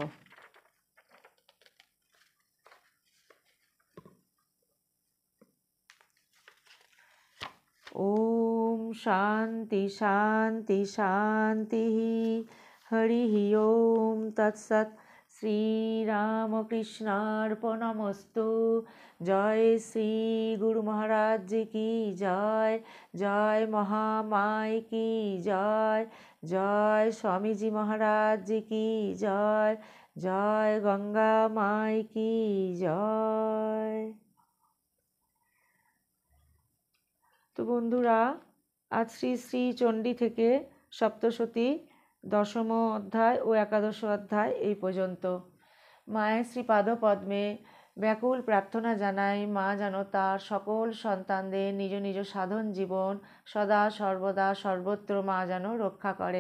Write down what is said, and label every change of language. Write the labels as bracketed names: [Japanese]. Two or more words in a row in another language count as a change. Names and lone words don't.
[Sanskrit] ओम शांति शांति शांति। हरि ओम तत्सत्। श्री रामकृष्णार्पणमस्तु। [Hindi] जय श्री गुरु महाराज जी की जय। जय महामाई की जय। जय स्वामी जी महाराज जी की जय। जय गंगा माई की जय। [Bangla] তো বন্ধুরা, আজ শ্রী শ্রী চণ্ডী থেকে সপ্তশতী 10ম অধ্যায় ও 11 অধ্যায় এই পর্যন্ত। মায়ের শ্রীপাদপদ্মে ব্যাকুল প্রার্থনা জানাই, মা যেন তার সকল সন্তানদের নিজ নিজ সাধন জীবন সদা সর্বদা সর্বত্র মা যেন রক্ষা করেন।